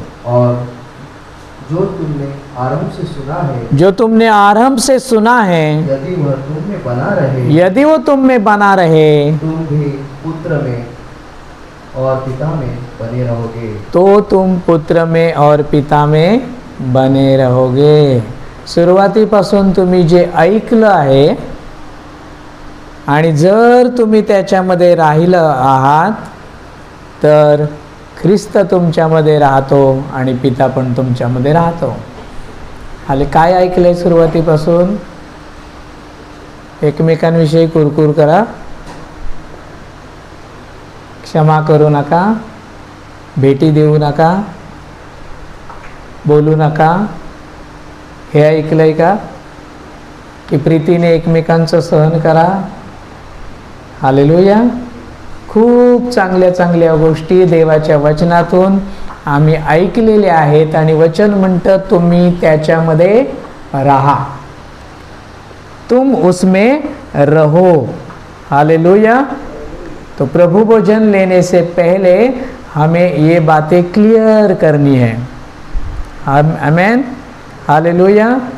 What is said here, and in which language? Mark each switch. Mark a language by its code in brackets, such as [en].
[hi] और जो तुमने आरंभ से सुना है जो तुमने आरंभ से सुना है यदि वह तुम में बना रहे यदि वो तुम में बना रहे तुम भी पुत्र में और पिता में बने रहोगे। तो तुम पुत्र में और पिता में बने रहोगे। [mr] सुरुवातीपासून तुम्ही जे ऐकलं आहे आणि जर तुम्ही त्याच्यामध्ये राहिलं आहात तर ख्रिस्त तुमच्यामध्ये राहतो आणि पिता पण तुमच्यामध्ये राहतो। हाले काय ऐकलंय सुरुवातीपासून? एकमेकांविषयी कुरकुर करा, क्षमा करू नका, भेटी देऊ नका, बोलू नका, हे ऐकलंय का? की प्रीतीने एकमेकांचं सहन करा। हालेलुया। खूप चांगल्या चांगल्या गोष्टी देवाच्या वचनातून आम्ही ऐकलेल्या आहेत आणि वचन म्हणतं तुम्ही त्याच्यामध्ये राहा, [hi] तुम उसमें रहो। [mr] हालेलुया। [hi] तो प्रभु भोजन लेने से पहले हमें ये बातें क्लियर करनी है। आमेन। हालेलुया।